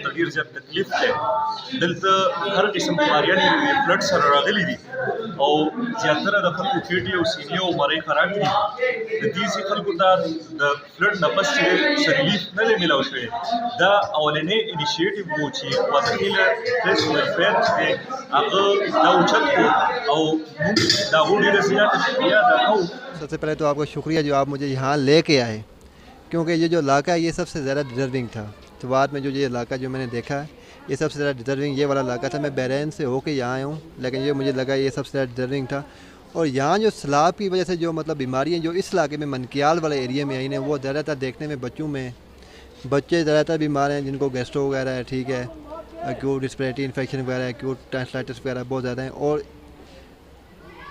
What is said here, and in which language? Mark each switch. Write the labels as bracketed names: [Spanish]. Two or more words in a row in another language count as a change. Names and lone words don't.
[Pashto] ته ډېر زیات تکلیف دی دلته هر قسم بیماریان د فلډ سره راغلي دي او زیاتره د خلکو کېټې او سینې او مرۍ خراب دي د دیسي خلکو ته د فلډ نه پس چې څه ریلیف نه دی میلاو شوی دا اولنی انیشیټیو و چې خوازخیل ټرست ویلفیر چې دی هغه دا اوچت کړو او موږ د هغو ډېره زیاته شکریه ادا کوو [Urdu] سب سے پہلے تو آپ کا شکریہ جو آپ مجھے یہاں لیکے آئے کیونکہ یہ جو علاقہ ہے یہ سب سے زیادہ ڈیزروِنگ تھا شروعات میں جو یہ علاقہ جو میں نے دیکھا ہے یہ سب سے زیادہ ڈیزروِنگ یہ والا علاقہ تھا میں بحرین سے ہوکے یہاں آیا ہوں لیکن یہ مجھے لگا یہ سب سے زیادہ ڈیزروِنگ تھا اور یہاں جو سیلاب کی وجہ سے جو مطلب بیماریاں جو اس علاقے میں منکیال والے ایریا میں آئی ہیں وہ زیادہ تر دیکھنے میں بچوں میں بچے زیادہ تر بیمار ہیں جن کو گیسٹرو وغیرہ ہے ٹھیک ہے [English] acute respiratory infection [Urdu] وغیرہ [English] acute tonsillitis [Urdu] وغیرہ بہت زیادہ ہیں اور